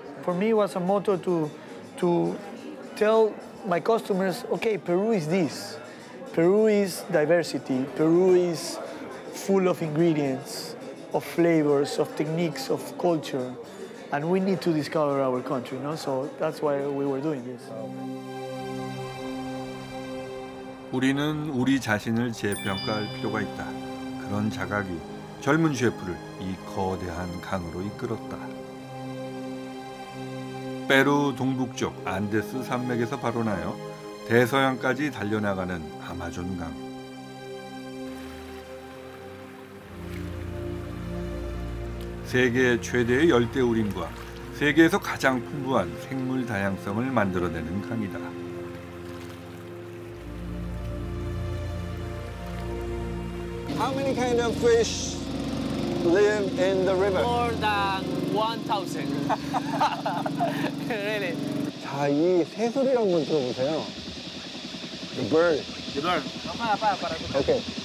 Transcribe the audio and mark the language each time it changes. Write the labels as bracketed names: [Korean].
[English] For me, it was a motto to tell my customers, okay, Peru is this. Peru is diversity. Peru is full of ingredients, of flavors, of techniques, of culture. And we need to discover our country, no? So that's why we were doing this. [Korean] 우리는 우리 자신을 재평가할 필요가 있다. 그런 자각이 젊은 셰프를 이 거대한 강으로 이끌었다. 페루 동북쪽 안데스 산맥에서 발원하여 대서양까지 달려나가는 아마존강. 세계 최대의 열대우림과 세계에서 가장 풍부한 생물 다양성을 만들어내는 강이다. [English] How many kind of fish live in the river? More than 1,000. Really? [Korean] 자, 이 새소리를 한번 들어보세요. [English] The bird. The bird. Para. Okay.